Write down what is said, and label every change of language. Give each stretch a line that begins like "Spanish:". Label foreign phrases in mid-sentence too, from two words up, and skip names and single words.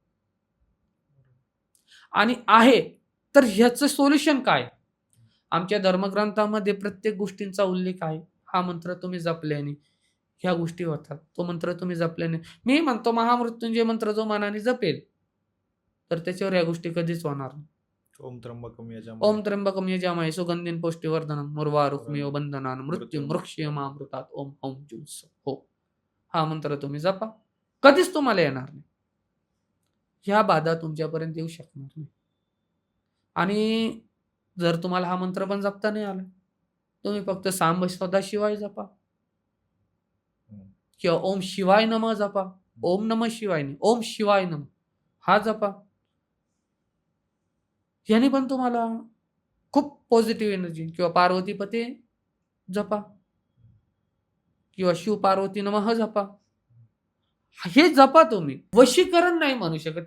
Marathi: आणि आहे, तर ह्याचं सोल्युशन काय? आमच्या धर्मग्रंथामध्ये प्रत्येक गोष्टींचा उल्लेख आहे. हा मंत्र तुम्ही जपल्याने ह्या गोष्टी होतात. तो मंत्र तुम्ही जपल्याने मी म्हणतो महामृत्युंजय मंत्र जो मनाने जपेल, तर त्याच्यावर ह्या गोष्टी कधीच होणार नाही.
Sanskrit: ओम त्र्यंबकम यजामहे ओम त्र्यंबकम यजामहे सुगंधिं पुष्टिवर्धनम् उर्वारुकमिव वरं बंधनान् मृत्युं मृत्युंमृक्षयमामृतात् ओम हौं जूं सः.
Marathi: हो. हा मंत्र तुम्ही जपा. कधीच तुम्हाला येणार नाही. ह्या बाधा तुमच्यापर्यंत येऊ शकणार नाही. आणि जर तुम्हाला हा मंत्र पण जपता नाही आला, तुम्ही फक्त
Sanskrit: सांब सदाशिवाय
Marathi: जपा हं. किंवा
Sanskrit: ओम शिवाय नमः
Marathi: जपा.
Sanskrit: ओम नमः शिवाय
Marathi: नाही,
Sanskrit: ओम शिवाय नमः
Marathi: हा जपा. ह्याने पण तुम्हाला खूप
English: positive energy
Marathi: किंवा पार्वतीपते जपा किंवा
Sanskrit: शिव पार्वती नमः
Marathi: जपा. हे जपा तुम्ही. वशीकरण नाही म्हणू शकत.